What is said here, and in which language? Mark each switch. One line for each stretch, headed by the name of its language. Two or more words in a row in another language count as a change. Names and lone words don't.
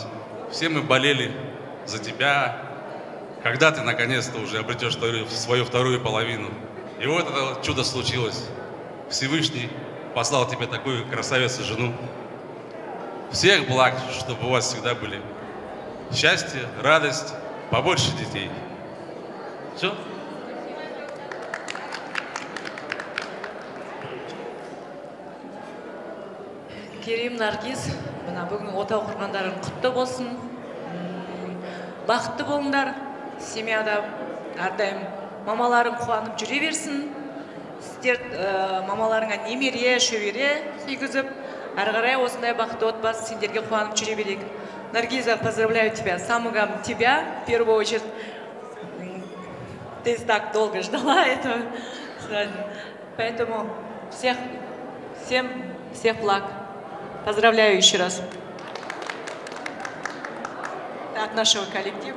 Russian: Все мы болели за тебя, когда ты наконец-то уже обретешь свою вторую половину. И вот это чудо случилось. Всевышний послал тебе такую красавицу жену. Всех благ, чтобы у вас всегда были счастье, радость, побольше детей. Все?
Kazakh: Керим, Наргиз, мына бүгін отау құрғандарың құтты болсын. Бақытты болыңдар. Семьяда әрдайым мамаларың қуанып жүре берсін. Сіздер мамаларыңа немере, шөбере сүйгізіп, әрі қарай осындай бақытты отбасы сендерге қуанып жүре берейік.
Russian: Наргиза, поздравляю тебя. Самого тебя, в первую очередь. Ты так долго ждала этого. Поэтому всех благ. Поздравляю еще раз. От нашего коллектива.